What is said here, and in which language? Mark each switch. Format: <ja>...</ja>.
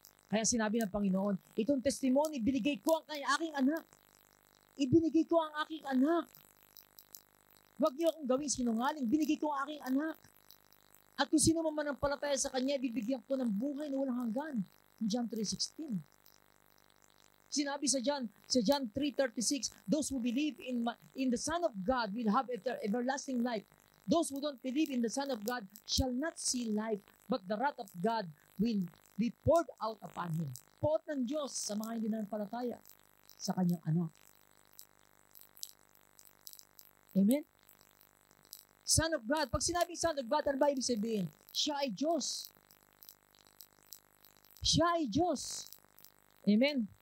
<tl>Kaya sinabi ng Panginoon, itong testimony, binigay ko ang aking anak. Ibinigay ko ang aking anak. Huwag niyo akong gawing sinungaling. Binigay ko ang aking anak. At kung sino man ang palataya sa Kanya, bibigyan ko ng buhay na walang hanggan.</tl> <en>John 3:16.</en> <tl>Sinabi sa</tl> <en>John 3:36, those who believe in the Son of God will have everlasting life. Those who don't believe in the Son of God shall not see life, but the wrath of God will be poured out upon him.</en> <tl>Poot ng Diyos sa mga hindi nanampalataya sa kanyang anak. Amen? Son of God. Pag sinabing Son of God, ano ba ibig sabihin? Siya ay Diyos. Siya ay Diyos. Amen?</tl>